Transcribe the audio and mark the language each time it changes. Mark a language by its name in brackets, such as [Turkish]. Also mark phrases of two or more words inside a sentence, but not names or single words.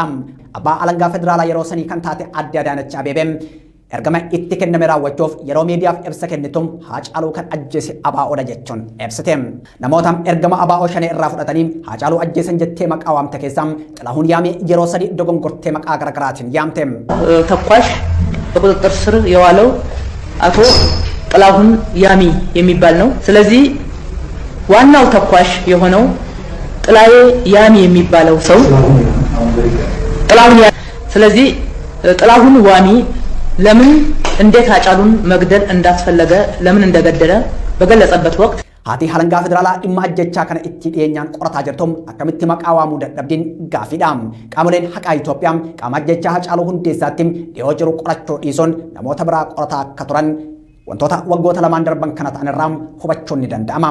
[Oromo] Abbaa alangaa federaalaa yeroo sanii kan taate Aadde Adaanach Abeebee ergama itti kenname raawwachuuf yeroo miidiyaaf ibsa kennitu Haacaaluu kan ajjeese ABO'dha jechuun ibsite. Namoota ergama ABO shanee irraa fudhatanii Haacaaluu ajjeesan jettee maqaa waamte keessaa Xilahuun Yaamee yeroo sadii dogongortee maqaa garaagaraatiin yaamte. [Amharic] ተኳሽ በቁጥጥር ስር የዋለው አቶ ጥላሁን ያሚ የሚባል ነው። ስለዚህ ዋናው ተኳሽ የሆነው ጥላዬ ያሚ የሚባለው ሰው ስለዚህ ጥላሁን ዋሚ ለምን እንዴት Haacaaluun መግደል እንዳስፈለገ ለምን እንደገደለ በገለጸበት ወቅት [Oromo] Haati halangaa federaalaa dhimma ajjechaa kana itti dhiyeenyaan qorataa jirtu akkamitti maqaa waamuu dadhabdiin gaaffiidha. Qaamoleen haqaa Itoophiyaa qaama ajjechaa Haacaaluu Hundeessaatti dhiyoo jiru qorachuu dhiisuun namoota biraa qorataa akka turan wantoota waggoota lamaan darban kana ta'an irraa hubachuun ni danda'ama.